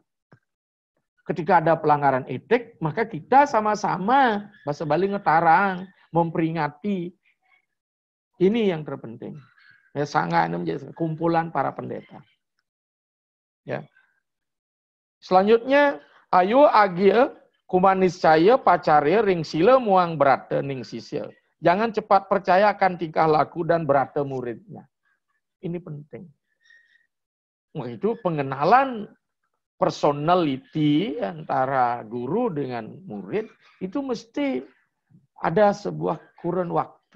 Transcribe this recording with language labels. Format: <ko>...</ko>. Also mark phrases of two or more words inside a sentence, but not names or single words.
<id>Ketika ada pelanggaran etik, maka kita sama-sama, bahasa Bali ngetarang, memperingati. Ini yang terpenting. Ya, sangha ini menjadi kumpulan para pendeta. Ya. Selanjutnya,</id> <kaw>ayo agil kumaniscaya pacarya ring sila muang berata ning sisya.</kaw> <id>Jangan cepat percayakan tingkah laku dan berata muridnya. Ini penting. Nah, itu pengenalan personality antara guru dengan murid itu mesti ada sebuah kurun waktu.</id>